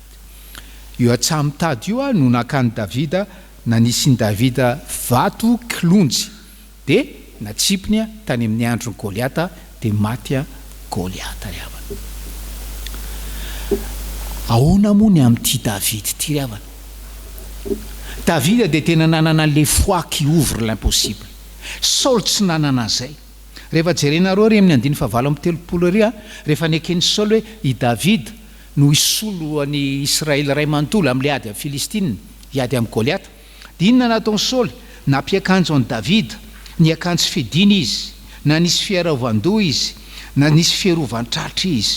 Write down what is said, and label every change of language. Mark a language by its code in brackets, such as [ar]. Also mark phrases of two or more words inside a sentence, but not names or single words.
[mg] Io atsamitady io no nakany Davida na nisy Davida vato kilonjy dia natsipiny tany amin'ny andron'ny Goliata dia maty Goliata ry havana. Ahoana moa ny amin'ity Davida ity ry havana? Davida dia tena nanana [fr] le foi qui ouvre l'impossible. [mg] Saul tsy nanana an'izay. Rehefa jerenareo ry amin'ny andiny fa 7 ry rehefa nekeny Saul hoe i Davida no isolo ny Israely ray manontolo amin'ilay ady amin'ny Filistina, iady amin'ny Goliata. Dia inona nataony Saul? Nampiakanjo an'i Davida, ny akanjo fidiny izy, na nisy fiarovan-doha izy, na nisy fiarovan-tratra izy.